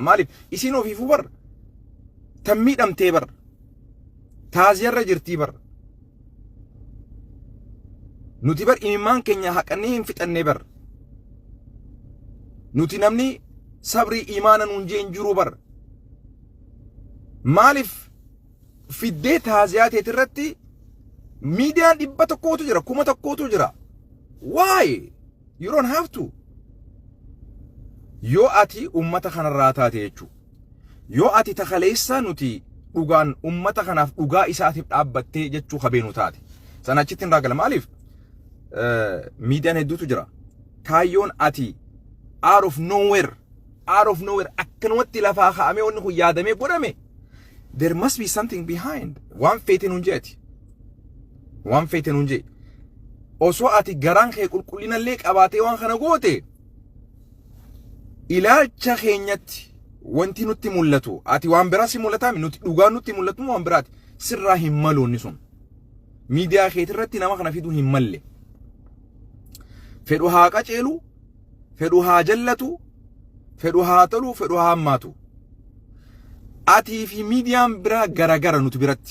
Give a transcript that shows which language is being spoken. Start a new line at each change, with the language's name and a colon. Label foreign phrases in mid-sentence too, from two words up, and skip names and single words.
Oromo: Maaliif isin ofiifuu bar tan miidhamtee bar taaziyarra jirtii bar nuti bar imimmaan keenya haqannee hin fixannee bar nuti namni sabrii imaana nuun jeen jiru bar maaliif fiddee taaziyaa teetirratti miidiyaan 100 jira 1000 jira.
English: Why? You don't have to.
Oromo: Yoo ati ummata kanarraa taate jechuudha. Yoo ati takhaleessa nuti dhugaan ummata kanaaf dhugaa isaatiif dhaabbattee jechuu habeenu taate. Sana achitti hin raagala maaliif? Miidiyaan hedduutu jira. Kaayyoon ati
English: out of nowhere
Oromo: akkanumatti lafaa kaa'amee wanni kun yaadamee godhame.
English: There must be something behind.
Oromo: Waan feeteen hunjeeti. Waan feeteen hunjee. Osoo ati garaan kee qulqullinallee qabaatee waan kana goote ilaalcha keenyatti wanti nutti mul'atu ati waan biraa si mul'ataa nuti dhugaan nutti mul'atu waan biraati sirraa hin maluunni sun miidiyaa keetirratti nama kana fiduu hin malle fedhu haa qaceelu fedhu haa jallatu fedhu haa tolu fedhu haa hammaatu Ati fi miidiyaan biraa garagara nuti biratti.